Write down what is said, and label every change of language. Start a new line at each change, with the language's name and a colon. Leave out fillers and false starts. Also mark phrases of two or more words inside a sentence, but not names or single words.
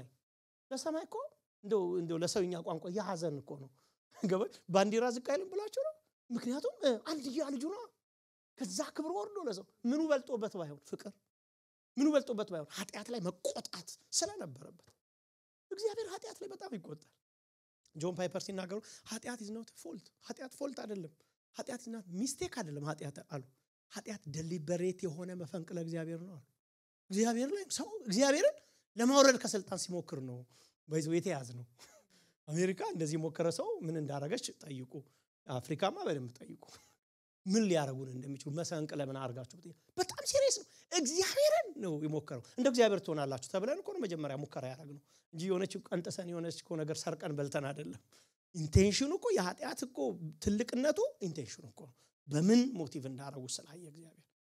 Amharic: ለሰማይ እኮ እንደው ለሰውኛ ቋንቋ ያሐዘን እኮ ነው ገበ ባንዲራ ዝቅ አይልም ብላችሁ ነው ምክንያቱም አንድያ ልጅ ነው ከዛ ክብር ወርዶ ለሰው ምኑ በልጦበት ባይሆን ፍቅር ምኑ በልጦበት ባይሆን ኃጢአት ላይ መቆጣት ስለነበረበት እግዚአብሔር ኃጢአት ላይ በጣም ይቆጣል ጆን ፓይፐር ሲናገሩ ኃጢአት
English: is not fault
Amharic: ኃጢአት ፎልት አይደለም ኃጢአት
English: is not mistake
Amharic: አይደለም ኃጢአት አሉ ኃጢአት deliberate የሆነ መፈንቅለ እግዚአብሔር ነው አሉ እግዚአብሔር ላይ ሰው እግዚአብሔርን ለማውረድ ከስልጣን ሲሞክር ነው ባይዘው የተያዘ ነው አሜሪካ እንደዚህ ሞከረ ሰው ምን እንዳረገች ጠይቁ አፍሪካማ በደንብ ጠይቁ ምን ሊያረጉን እንደሚችሉ መሰንቅለ ምን አርጋችሁ በጣም ሲሪየስ ነው እግዚአብሔርን ነው ይሞከረው እንደ እግዚአብሔር ትሆናላችሁ ተብለን እኮ ነው መጀመሪያ ሙከራ ያረግነው እንጂ የሆነች ቀንጠሰን የሆነች እኮ ነገር ሰርቀን በልተን አይደለም ኢንቴንሽኑ እኮ የኃጢአት እኮ ትልቅነቱ ኢንቴንሽኑ እኮ በምን ሞቲቭ እንዳረጉ ስላየ እግዚአብሔር